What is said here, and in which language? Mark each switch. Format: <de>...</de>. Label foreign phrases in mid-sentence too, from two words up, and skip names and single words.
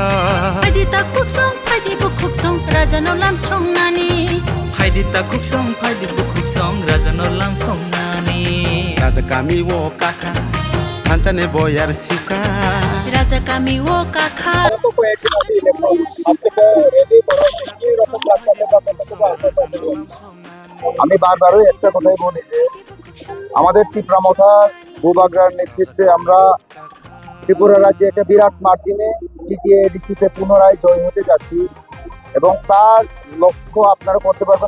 <trp>Phaidi ta khuksong phaidi bu khuksong raja no lam song nani Phaidi ta khuksong phaidi bu khuksong raja no lam song nani Raja kami wo kakha Thamchani boyar shikha Raja kami wo kakha</trp> <bn>আমি বারবারই একটা কথাই বলি যে আমাদের ত্রিপুরা ভূবাগরার নেতৃত্বে আমরা ত্রিপুরা রাজ্যে একটা বিরাট মার্জিনে টিটিএডিসিতে পুনরায় জয় হতে যাচ্ছি এবং তার লক্ষ্য আপনারা করতে পারবেন</bn>